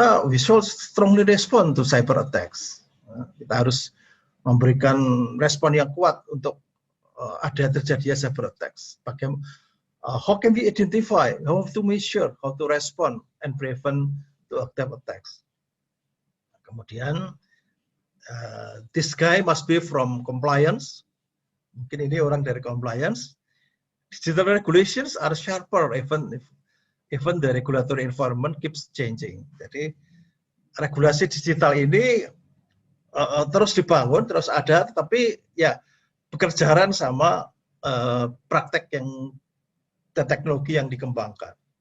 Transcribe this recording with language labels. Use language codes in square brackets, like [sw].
[en] We should strongly respond to cyber attacks. [id] Kita harus memberikan respon yang kuat untuk ada terjadinya cyber attacks. Bagaimana? [en] How can we identify? How to measure? How to respond and prevent to attacks? [id] Kemudian [en] this guy must be from compliance. [id] Mungkin ini orang dari compliance. [en] Digital regulations are sharper even the regulatory environment keeps changing. [id] Jadi regulasi digital ini terus dibangun, terus ada, tetapi ya bekerjaan sama praktek yang teknologi yang dikembangkan.